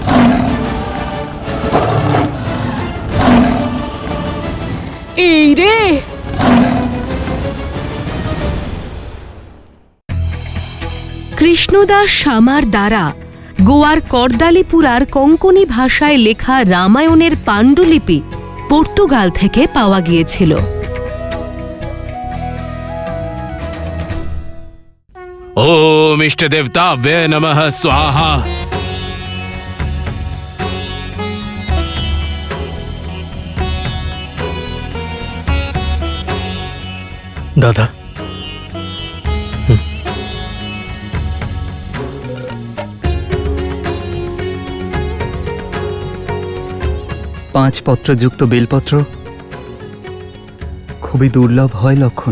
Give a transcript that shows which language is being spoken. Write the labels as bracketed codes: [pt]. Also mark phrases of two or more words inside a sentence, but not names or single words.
[bn] এই রে, কৃষ্ণদাস সামার দ্বারা গোয়ার করদালিপুরার কোঙ্কনি ভাষায় লেখা রামায়ণের পাণ্ডুলিপি পর্তুগাল থেকে পাওয়া গিয়েছিল। [sa] ओम इष्ट देवताभ्ये नमः स्वाहा। [bn] দাদা, পাঁচ পত্রযুক্ত বেলপত্র খুবই দুর্লভ হয় লক্ষণ।